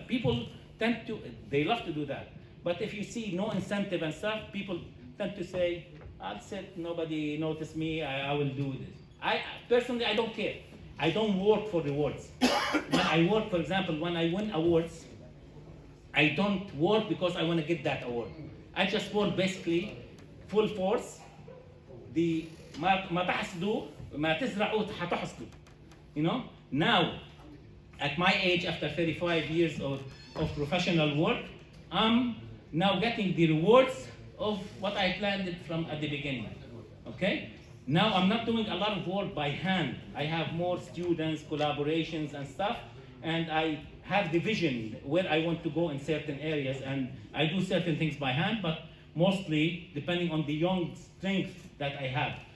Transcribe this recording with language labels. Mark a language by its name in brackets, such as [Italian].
[English] People they love to do that. But if you see no incentive and stuff, people tend to say, I'll sit, nobody notice me, I will do this. Personally, I don't care. I don't work for rewards. When I work, for example, when I win awards, I don't work because I want to get that award. I just work basically full force. [Arabic] ما تحصدوا ما تزرعوا حتحصدوا. [English] You know? Now, at my age, after 35 years of professional work, I'm now getting the rewards of what I planned from at the beginning. Okay? Now I'm not doing a lot of work by hand. I have more students, collaborations and stuff, and I have the vision where I want to go in certain areas, and I do certain things by hand, but mostly depending on the young strength that I have.